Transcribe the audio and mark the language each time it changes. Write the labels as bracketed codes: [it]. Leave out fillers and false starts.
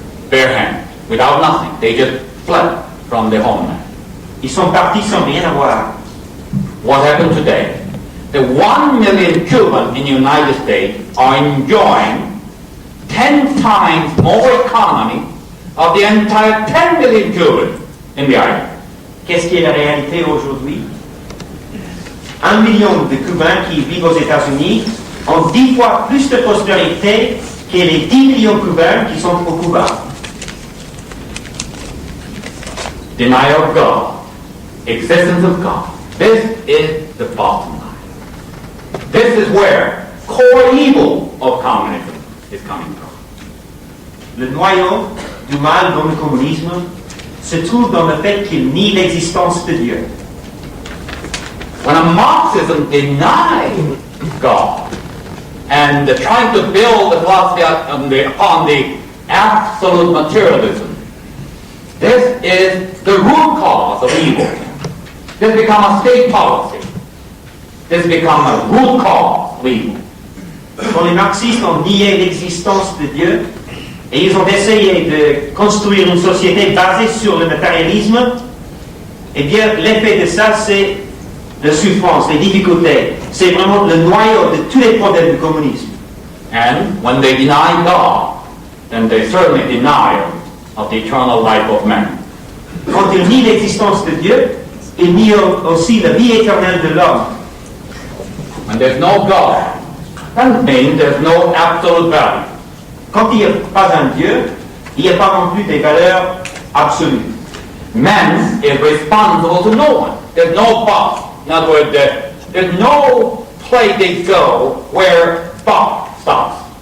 [en] Bare hand, without nothing. They just fled from their homeland. [fr] Ils sont partis sans rien avoir. [en] What happened today? The 1 million Cubans in the United States are enjoying 10 times more economy of the entire 10 million Cubans in the island. [fr] Qu'est-ce qui est la réalité aujourd'hui? 1 million de Cubains qui vivent aux États-Unis ont 10 fois plus de prospérité que les 10 millions de Cubains qui sont au Cuba. [en] Denial of God, existence of God. This is the bottom line. This is where core evil of communism is coming from. [fr] Le noyau du mal dans le communisme se trouve dans le fait qu'il nie l'existence de Dieu. [en] When a Marxism denies God and trying to build the philosophy upon the absolute materialism, this is the root cause of evil. This becomes a state policy. This becomes a root cause of evil. [fr] Quand les marxistes ont nié l'existence de Dieu et ils ont essayé de construire une société basée sur le matérialisme, eh bien l'effet de ça c'est la souffrance, les difficultés. C'est vraiment le noyau de tous les problèmes du communisme. [en] And when they deny God, then they certainly deny of the eternal life of man. [fr] Quand ils nient l'existence de Dieu, ils nient aussi la vie éternelle de l'homme. [en] When there's no God, that means there's no absolute value. [fr] Quand il n'y a pas un Dieu, il n'y a pas non plus des valeurs absolues. [en] Man is responsible to no one. There's no boss. In other words, there's no place they go where boss stops.